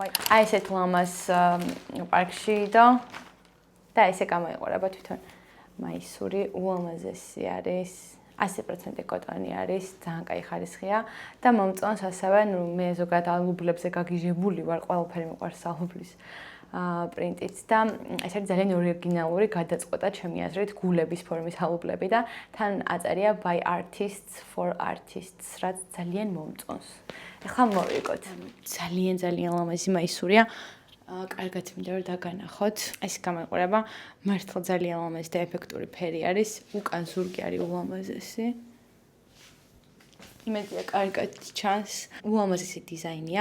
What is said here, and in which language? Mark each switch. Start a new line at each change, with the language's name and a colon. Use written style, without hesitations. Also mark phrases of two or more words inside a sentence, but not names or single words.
Georgian: აი ესეთ ლამას პარკში და ესე გამოიყურება თვითონ მაისური უამაზესი არის 100% კოტონი არის ძალიან კაი ხარისხია და მომწონს ასევე მე ზოგადად ალუბლებზე გაგიჟებული ვარ ყველაფერი მიყვარს ალუბლის პრინტიც და ეს არის ძალიან ორიგინალური გადაწყვეტა ჩემი აზრით გულების ფორმის ალუბლები და თან აწერია
English: by artists for artists
Georgian: რაც ძალიან მომწონს. ეხლა მოვიგოთ. ძალიან ლამაზი მაისურია. კარგად მინდა რომ დაგანახოთ. ეს გამოიყურება მართლა ძალიან ლამაზი და ეფექტური ფერი არის. უკან ზურგი არის ულამაზესი. იმედია კარგად ჩანს. ულამაზესი დიზაინია.